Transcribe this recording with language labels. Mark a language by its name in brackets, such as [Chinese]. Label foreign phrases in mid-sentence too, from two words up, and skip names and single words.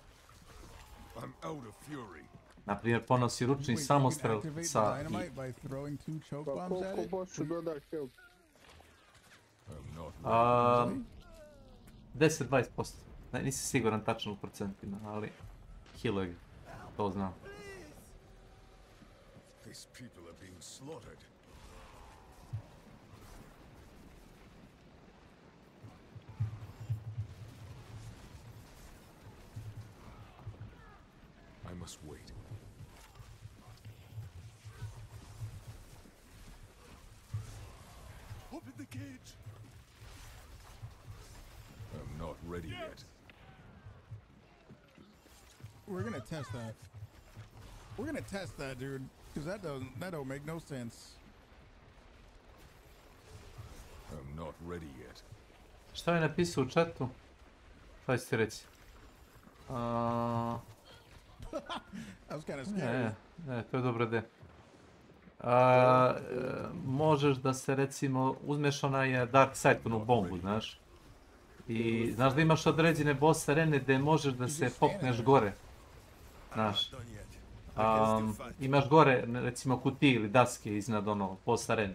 [Bosnian] Naprimjer, ponosi ručni samostrel sa... Koliko bossu doda health? 10-20%. Nisam siguran tačno u procentima, ali healuje ga, to znam. [English] These people are being slaughtered. I must wait. Open the cage. I'm not ready yet. We're gonna test that. We're gonna test that, dude, because that don't make no sense. I'm not ready yet. [Bosnian] Šta je napisao u chatu? Šta ćete reći? [English] I was kind of scared. [Bosnian] Ne, to je dobra ideja. Možeš da se recimo uzmeš onaj Dark Side, onu bombu, znaš? I znaš da imaš određene boss arene gdje možeš da se popneš gore. Znaš, imaš gore recimo kutije ili daske iznad ono boss arene.